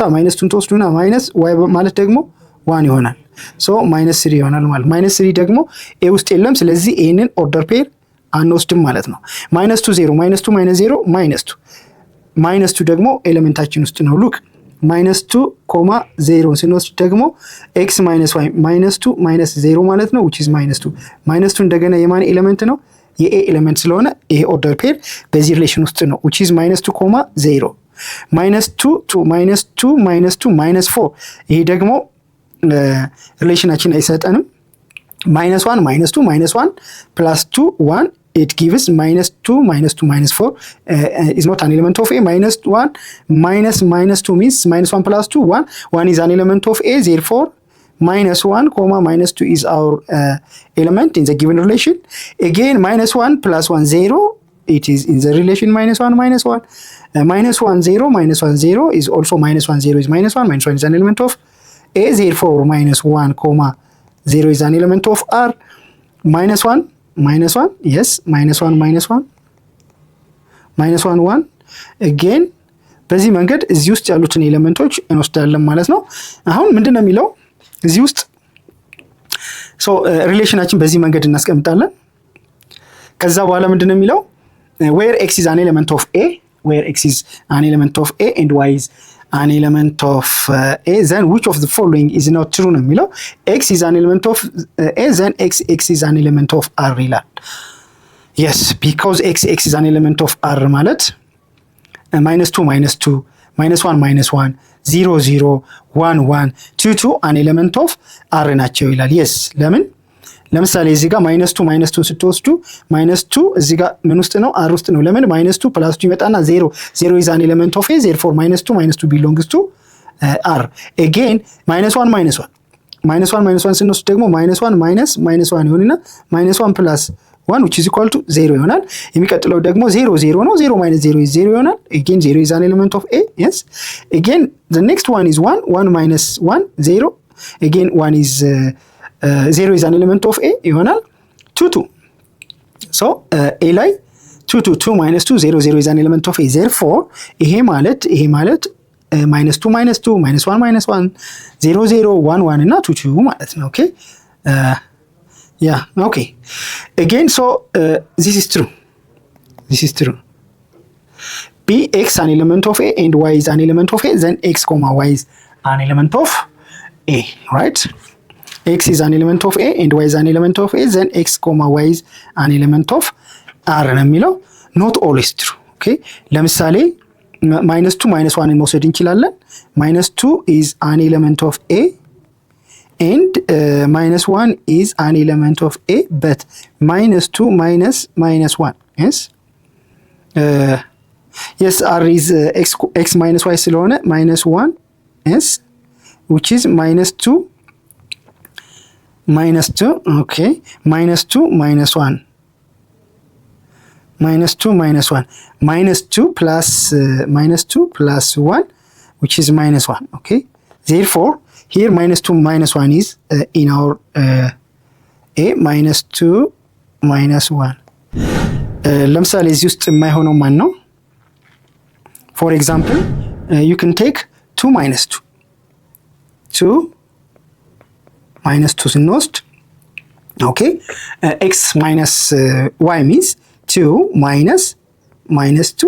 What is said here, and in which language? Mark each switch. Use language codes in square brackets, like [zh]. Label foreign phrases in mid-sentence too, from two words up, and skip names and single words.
[am] -2 ተወስዱና -y ማለት ደግሞ 1 ይሆናል። ሶ -3 ይሆናል ማለት -3 ደግሞ ኤ ውስጥ የለም። ስለዚህ ይሄንን [en] order pair [am] አንወስድም ማለት ነው። -2 0 -2 -0 -2 ደግሞ ኤሌመንታችን ውስጥ ነው። ሉክ -2 0 ስንወስድ ደግሞ x - y -2 -0 ማለት ነው [en] which is [am] -2 -2 እንደገና የማን ኤሌመንት ነው? የኤ ኤሌመንት ስለሆነ ይሄ [en] order pair [am] በዚህ ሪሌሽን ውስጥ ነው [en] which is [am] -2 0 -2 2 -2 -2 -4 ይሄ ደግሞ ሪሌሽናችን አይሰጠንም። -1 -2 -1 [en] plus 2 1 it gives -2 -2 -4 is not an element of A. -1 -2 means -1 plus 2 1 1 is an element of A, therefore -1 -2 is our element in the given relation. Again -1 plus 1 0, it is in the relation -1 -1 -1 0 -1 0 is also -1 0 is -1 -1 is an element of A, therefore -1 0 is an element of R. [am] -1 -1 yes -1 -1 -1 1 again በዚህ መንገድ እዚህ ውስጥ ያሉትን ኤሌመንቶች እንወስዳለን ማለት ነው። አሁን ምንድነው የሚለው እዚህ ውስጥ ሶ ሪሌሽናችን በዚህ መንገድ እናስቀምጣለን። ከዛ በኋላ ምንድነው የሚለው [en] where x is an element of A where x is an element of A and y is an element of A, then which of the following is not true [am] ነው የሚለው። [en] x is an element of A, then x is an element of R ይላል። yes, because x is an element of R ማለት -2 -2 -1 -1 0 0 1 1 2 2 an element of R [am] ናቸው ይላል። [en] yes [am] ለምን ለምሳሌ እዚህ ጋር -2 ስትወስዱ -2 እዚህ ጋር ምን ውስጥ ነው? [en] R [am] ውስጥ ነው። ለምን [en] -2 +2 ይመጣና 0 0 is an element of A, therefore -2 belongs to R. again -1 -1 [am] ስንወስድ ደግሞ -1 ይሆንና [en] -1 + 1 which is equal to 0 [am] ይሆናል። የሚቀጥለው ደግሞ 0 0 ነው። [en] 0 - 0 is 0 ይሆናል። again 0 is an element of A. yes, again the next one is 1 1 - 1 0, again 1 is 0 is an element of A ይሆናል 2 2. so A ላይ 2 2 2 - 2 0 0 is an element of A, therefore [am] ይሄ ማለት [en] -2 -2 -1 -1 0 0 1 1 እና 2 2 [am] ማለት ነው። ኦኬ [en] yeah, okay, again so this is true. B x an element of A and y is an element of A, then x, y is an element of A, right? x is an element of A and y is an element of A, then x, y is an element of R [am] ነው የሚለው። [en] not always true. okay, [am] ለምሳሌ -2 -1 መውሰድ እንችላለን። [en] -2 is an element of A and -1 is an element of A, but -2 - -1, yes, yes, R is x minus y ስለሆነ -1, yes, which is -2 okay, -2 - -1 -2 plus 1 which is -1, okay, therefore here -2 - 1 is in our A, -2 - 1 [am] ለምሳሌ እዚህ ውስጥ የማይሆነው ማን ነው? [en] for example you can take 2 - 2 -2 ስንወስድ okay, x minus y means 2 minus -2.